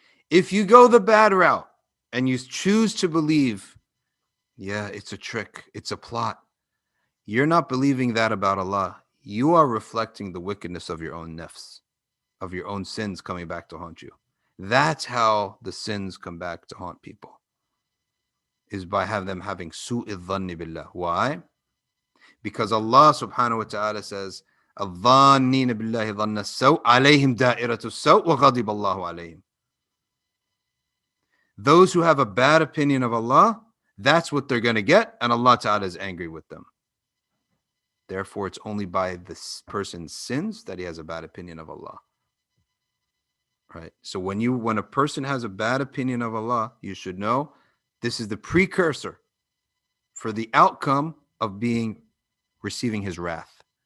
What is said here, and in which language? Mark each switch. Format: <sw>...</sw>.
<en>If you go the bad route and you choose to believe, yeah, it's a trick, it's a plot, you're not believing that about Allah. You are reflecting the wickedness of your own nafs, of your own sins coming back to haunt you. That's how the sins come back to haunt people, is by them having su'id dhanni billah. Why? Because Allah subhanahu wa ta'ala says,</en> <ar>الظانين بالله ظن السوء عليهم دائرة السوء وغضب الله عليهم.</ar> <en>Those who have a bad opinion of Allah, that's what they're going to get, and Allah ta'ala is angry with them. Therefore, it's only by this person's sins that he has a bad opinion of Allah. Right? So when a person has a bad opinion of Allah, you should know this is the precursor for the outcome of receiving His wrath.</en>